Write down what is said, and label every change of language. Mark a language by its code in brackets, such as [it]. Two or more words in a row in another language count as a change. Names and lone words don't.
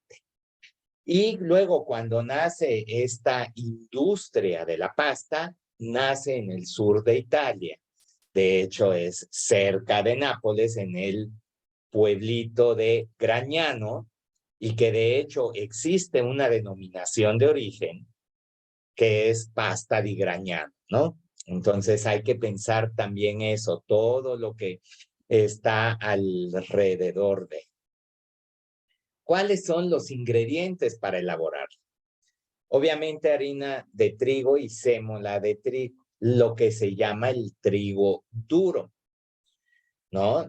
[es] Y luego, cuando nace esta industria de la pasta, nace en el sur de Italia. De hecho, es cerca de Nápoles, en el pueblito de Gragnano, y que de hecho existe una denominación de origen que es pasta di Gragnano, ¿no? Entonces hay que pensar también eso, todo lo que está alrededor de. ¿Cuáles son los ingredientes para elaborar? Obviamente harina de trigo y sémola de trigo, lo que se llama el trigo duro, ¿no?